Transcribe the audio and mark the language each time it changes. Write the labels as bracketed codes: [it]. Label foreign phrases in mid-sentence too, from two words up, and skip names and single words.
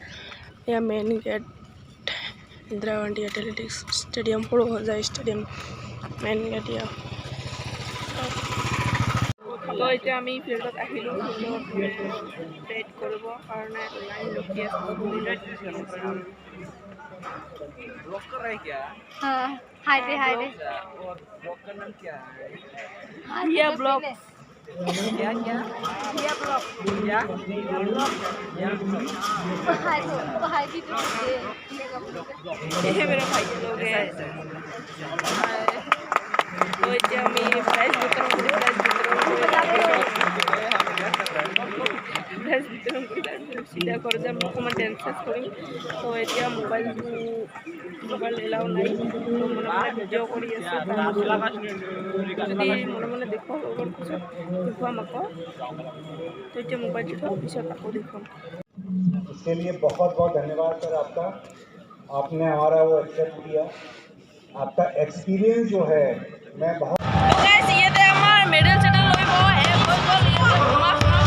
[as] এয়া মেইন গেট ইন্দিৰা গান্ধী এথলেটিক্স ষ্টেডিয়াম, সৰুসজাই ষ্টেডিয়াম মেইন গেট। তো এতিয়া আমি ফিল্ডত আহিলোঁ। বেট কৰিবৰ কাৰণে লাইন ৰখি আছোঁ। [hi] हाँ, हाय दे और ब्लॉग का नाम क्या है? ये ब्लॉग क्या क्या ये ब्लॉग क्या हाय भी तो ये मेरा भाई लोग है। [as] तो এতিয়া আমি প্ৰাইজ বিতৰণ কৰি চিধা ঘৰ যাম। অকণমান ডেন্স চেন্স কৰিম। তো এতিয়া মোবাইল এলাও নাই। তো মনে মনে ভিডিঅ' কৰি আছোঁ। যদি মনে মনে দেখুৱাম অলপ পিছত দেখুৱাম আকৌ। তো এতিয়া মোবাইলটো থওঁ, পিছত আকৌ দেখুৱাম। [hi] इसके लिए बहुत बहुत धन्यवाद सर आपका। आपने हमारा वो एक्सेप्ट किया। आपका एक्सपीरियंस जो है मैं बहुत [as] তো গাইছ ইয়াতে আমাৰ মেডেল চেডেল লৈ গ'ল।